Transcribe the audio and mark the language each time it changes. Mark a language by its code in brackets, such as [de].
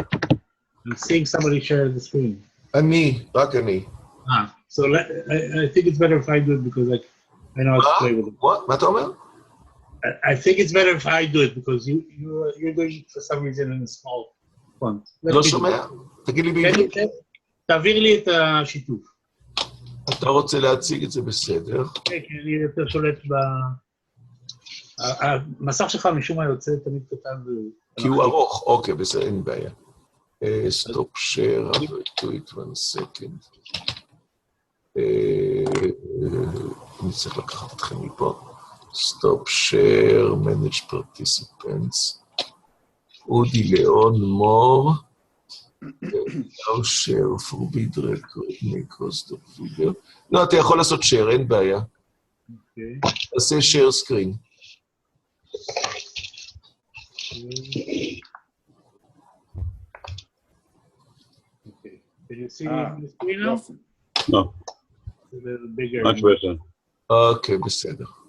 [en] I'm seeing somebody share the screen. [he] רק אני. [en] So I think it's better if I do it because I know how to play with it. What? [he] מה אתה אומר? [en] I think it's better if I do it because you're doing it for some reason in a small font. [he] לא שומע? תגיד לי בעברית. תעביר לי את השיתוף. אתה רוצה להציג את זה בסדר? כן, כי אני יותר שולט המסך שלך משום מה יוצא תמיד קטן. כי הוא ארוך. אוקיי, בסדר, אין בעיה. [en] Stop share, do it 1 second. [he] אני צריך לקחת אתכם מפה. [en] Stop share, manage participants. אודי ליאון מור. No share, forbid record, make stop video. [he] לא, אתה יכול לעשות share, אין בעיה. תעשה share screen. [en] Can you see the screen now? No. It's a little bigger. Much better. [he] Okay, בסדר.